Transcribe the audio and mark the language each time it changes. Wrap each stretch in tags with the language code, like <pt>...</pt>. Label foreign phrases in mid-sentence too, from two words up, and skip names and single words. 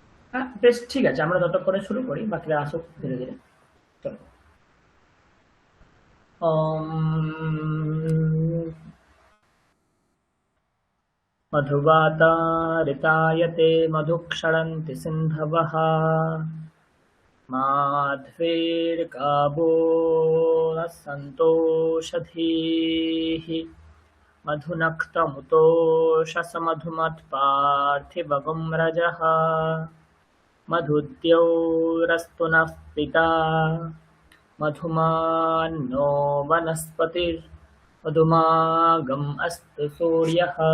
<bn>বেশ, ঠিক আছে, আমরা ততক্ষণে শুরু করি, বাকিরা আসুক ধীরে ধীরে। চলো।</bn> <sa>मधुवातारितायते मधुक्षरन्ति सिन्धवः माध्वेर्गावो न सन्तोषधीः मधुनक्तमुतोषसमधुमत्पार्थिवगुं रजः मधुद्यौरस्तु नः पिता मधुमान्नो वनस्पतिर्मधुमागम् अस्तु सूर्यः।</sa>